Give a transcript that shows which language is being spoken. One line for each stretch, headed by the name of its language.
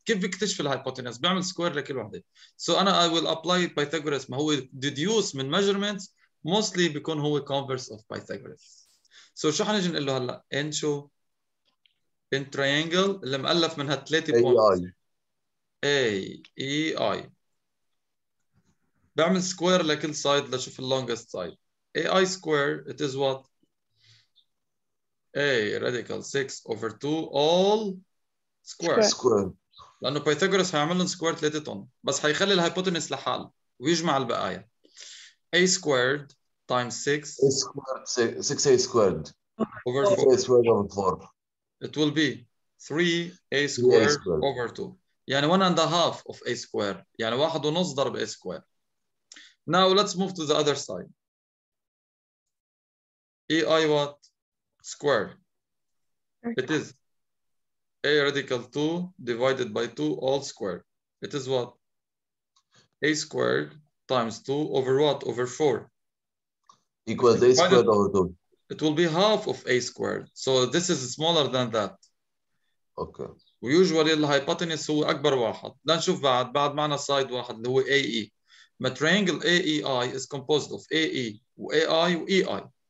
Arabic: كيف بيكتشف الهايبوتنيوس؟ بيعمل سكوير لكل وحده.
English: سو انا اي ويل ابلاي بايثاغورس،
Arabic: ما هو ديديوس من ميجرمنتس موستلي بيكون هو كونفرس اوف بايثاغورس. سو شو حنجي نقول له هلا؟ ان شو؟ ان تريانجل اللي مؤلف من هالثلاثه بوينتس
English: AI.
Arabic: اي اي اي، بعمل سكوير لكل سايد لشوف اللونجست سايد.
English: A square it is what؟ a radical 6 over 2 all square. Square.
Arabic: لانه بايثاغورس هيعمل لهم سكوير ثلاثتهم، بس هيخلي الهايبوتنس لحال ويجمع البقايا.
English: a squared times 6 A squared 6A squared. over 4 6A squared over 4. it will be 3a 3A squared squared. over 2.
Arabic: يعني
English: 1.5 of a square،
Arabic: يعني 1.5 ضرب a square.
English: Now let's move to the other side. ai what? Square. It is a radical 2 divided by 2 all squared. It is what? a squared times 2 over what? Over 4. Equals A squared over 2. It will be half of a squared. So this is smaller than that. Okay.
Arabic: ويوجوالي الهايبوتنس هو أكبر واحد. لنشوف بعد معنا سايد واحد اللي هو AE.
English: ما triangle AEI is composed of AE و AI و EI.